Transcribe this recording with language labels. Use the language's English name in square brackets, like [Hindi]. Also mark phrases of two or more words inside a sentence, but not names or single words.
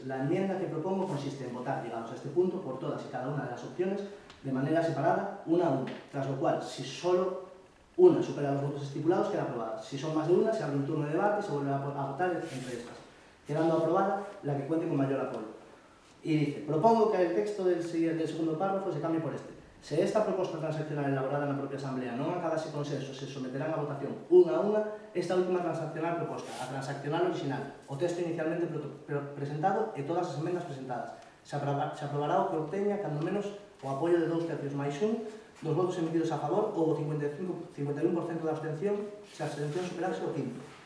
[Spanish] La enmienda que propongo consiste en votar, llegados a este punto, por todas y cada una de las opciones de manera separada, una a una, tras lo cual, si solo una supera los votos estipulados, queda aprobada. Si son más de una, se abre un turno de debate y se vuelve a votar entre estas, quedando aprobada la que cuente con mayor apoyo. Y dice, propongo que el texto del segundo párrafo se cambie por este. [Galician] Se esta proposta transaccional elaborada na propia Asamblea non acabase consenso, se someterán a votación unha a unha esta última transaccional proposta, a transaccional original, o texto inicialmente presentado e todas as enmendas presentadas. Se aprobará o que obteña, cando menos, o apoio de 2 tercios máis 1 dos votos emitidos a favor ou o 51% da abstención, se a abstención superase o quinto.